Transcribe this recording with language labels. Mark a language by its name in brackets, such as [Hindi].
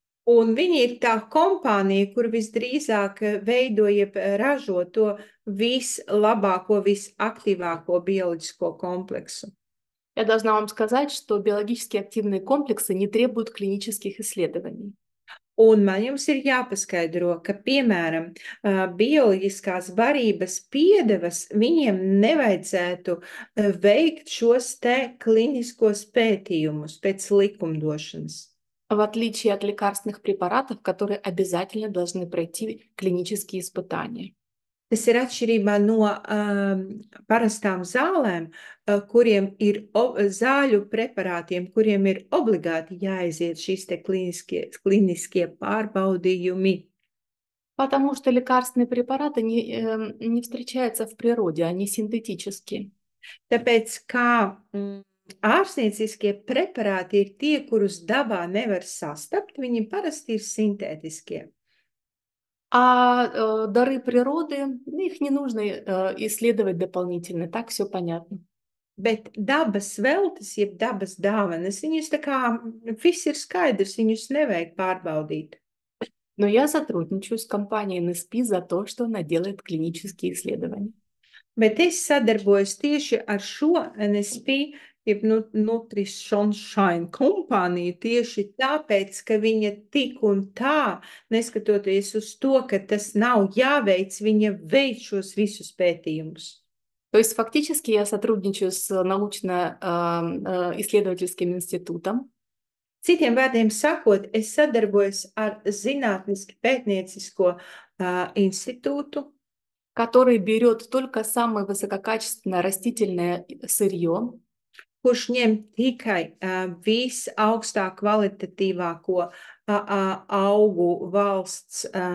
[Latvian] Un viņi ir tā kompānija, kur visdrīzāk veidoja, ražo to vislabāko, visaktīvāko bioloģisko kompleksu. [Russian] Я должна вам сказать, что биологически активные комплексы не требуют клинических исследований. [Latvian] Un man jums ir jāpaskaidro, ka, piemēram, bioloģiskās barības piedevas viņiem nevajadzētu veikt šos te kliniskos pētījumus pēc likumdošanas. [Russian] В отличие от лекарственных препаратов, которые обязательно должны пройти клинические испытания. [Latvian] Tas ir atšķirībā no parastām zālēm, kuriem ir zāļu preparātiem, kuriem ir obligāti jāaiziet šīs te kliniskie pārbaudījumi. [Russian] Потому что лекарственные препараты не встречаются в природе, они синтетические. [Latvian] Tāpēc kā ārstnieciskie preparāti ir tie, kurus dabā nevar sastapt, viņi parasti ir sintētiskie. [Russian] А дары природы, их не нужно исследовать дополнительно, так все понятно. [Latvian] Bet dabas veltes, jeb dabas dāvanas, viņus tā kā viss ir skaidrs, viņus nevajag pārbaudīt. [Russian] Но я сотрудничаю с компанией NSP за то, что она делает клинические исследования. [Latvian] Bet es sadarbojos tieši ar šo NSP, jeb Nutrition Shine kompāniju, tieši tāpēc, ka viņa tik un tā, neskatoties uz to, ka tas nav jāveic, viņa veic šos visus pētījumus. [Russian] То есть фактически я сотрудничаю с научно-исследовательским институтом. [Latvian] Citiem vārdiem sakot, es sadarbojos ar zinātniski pētniecisko institūtu, [Russian] который берет только самое высококачественное растительное сырье, [Latvian] kurš ņem tikai visaugstāk kvalitatīvāko augu valsts